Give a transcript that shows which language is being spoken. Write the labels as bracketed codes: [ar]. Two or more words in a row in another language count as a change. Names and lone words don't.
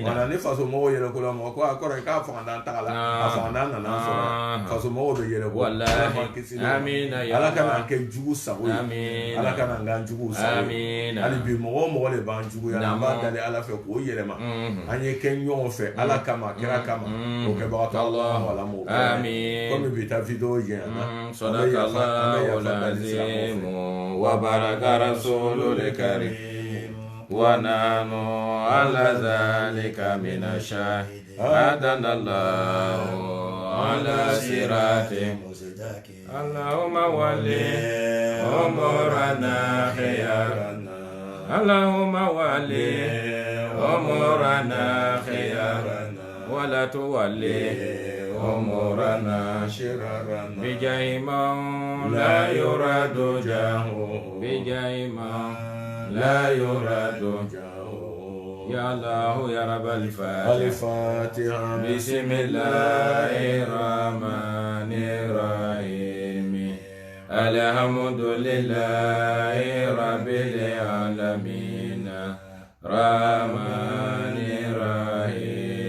[bm] mana ni faso mɔgɔw yɛlɛ ko la mɔgɔ ko a kɔrɔ k'a fanga ta la a fanga nana sɔrɔ faso mɔgɔw bɛ yɛlɛ ko [ar] والله آمين [bm] ala kana kɛ jugu sago ye amin ala kana ngan jugu sago amin hali bi mɔgɔ de b'an jugu ya an b'a dali ala fɛ k'o yɛlɛma an ye kɛ ɲɔgɔn fɛ ala kama kira kama o kɛbagatɔ Allah wala mo amin comme bi ta video jɛna [ar] صدق الله العظيم وبارك رسول الكريم ونحن على ذلك من الشاهدين على صراط اللهم ول أمورنا خيارنا اللهم ول أمورنا khiyarana Allahumma wali umurana khiyarana ولا تولي أمورنا شرارنا بجاه من لا يراد جاهه بجاه من لا يراد جاهه يا الله يا رب الفاتحة بسم الله الرحمن الرحيم الحمد لله رب العالمين الرحمن الرحيم